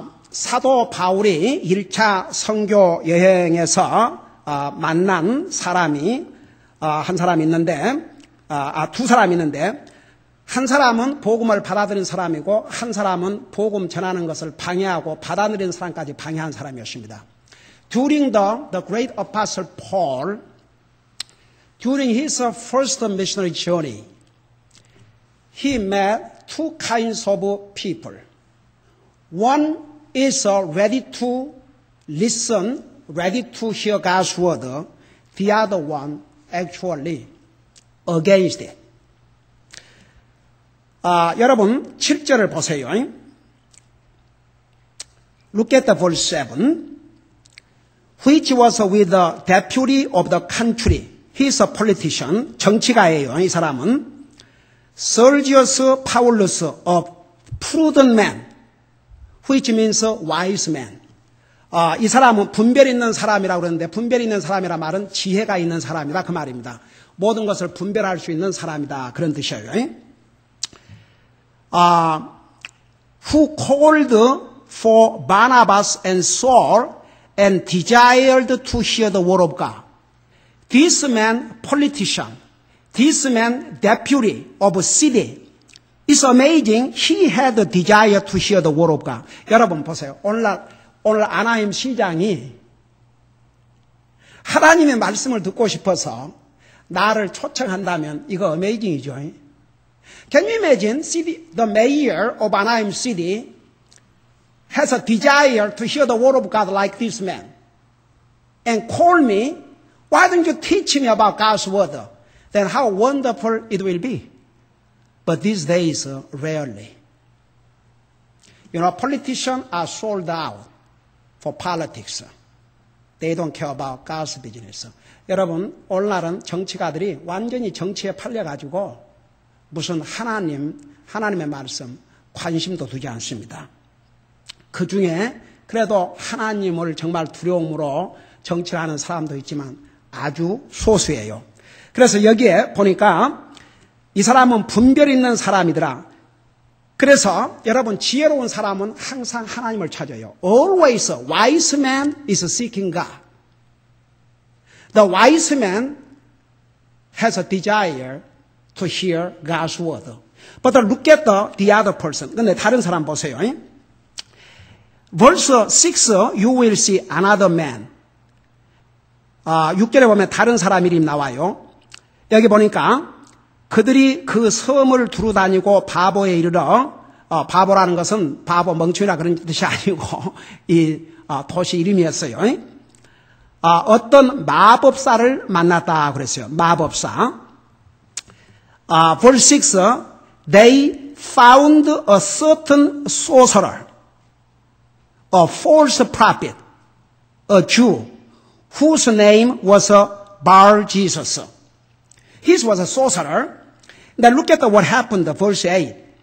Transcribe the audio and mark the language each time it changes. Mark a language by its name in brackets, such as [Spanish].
[Korean] 사도 바울이 1차 선교 여행에서 만난 사람이 한 사람이 있는데, 두 사람이 있는데, 한 사람은 복음을 받아들인 사람이고 한 사람은 복음 전하는 것을 방해하고 받아들인 사람까지 방해한 사람이었습니다. [English] During the great apostle Paul, during his first missionary journey, he met two kinds of people. One is ready to listen, ready to hear God's word. The other one actually against it. [Korean] 여러분 7절을 보세요. [English] Look at the verse 7. Which was with the deputy of the country. He is a politician. [Korean] 정치가예요. 이 사람은. [English] Sergius Paulus, a prudent man, which means wise man. [Korean] 이 사람은 분별 있는 사람이라고 그러는데, 분별 있는 사람이란 말은 지혜가 있는 사람이다 그 말입니다. 모든 것을 분별할 수 있는 사람이다 그런 뜻이에요. [English] Who called for Barnabas and Saul and desired to hear the word of God. This man, politician, this man, deputy of a city. It's amazing. He had a desire to hear the word of God. [Korean] 여러분 보세요. 오늘 아나임 시장이 하나님의 말씀을 듣고 싶어서 나를 초청한다면 이거 어메이징이죠. [English] Can you imagine the mayor of Anaheim City has a desire to hear the word of God like this man and call me, why don't you teach me about God's word? Then how wonderful it will be. But these days, rarely. You know, politicians are sold out for politics. They don't care about God's business. [Korean] 여러분, 오늘날은 정치가들이 완전히 정치에 팔려가지고 무슨 하나님의 말씀 관심도 두지 않습니다. 그 중에 그래도 하나님을 정말 두려움으로 정치를 하는 사람도 있지만 아주 소수예요. 그래서 여기에 보니까 이 사람은 분별 있는 사람이더라. 그래서 여러분 지혜로운 사람은 항상 하나님을 찾아요. [English] Always a wise man is seeking God. The wise man has a desire to hear God's word. But look at the other person. [Korean] 근데 다른 사람 보세요. [English] Verse 6, you will see another man. [Korean] 6절에 보면 다른 사람 이름 나와요. 여기 보니까 그들이 그 섬을 두루 다니고 바보에 이르러, 바보라는 것은 바보 멍청이라 그런 뜻이 아니고 이 도시 이름이었어요. 어떤 마법사를 만났다 그랬어요. 마법사. [English] Verse 6, they found a certain sorcerer, a false prophet, a Jew, whose name was Bar-Jesus. He was a sorcerer. Now look at what happened, verse 8.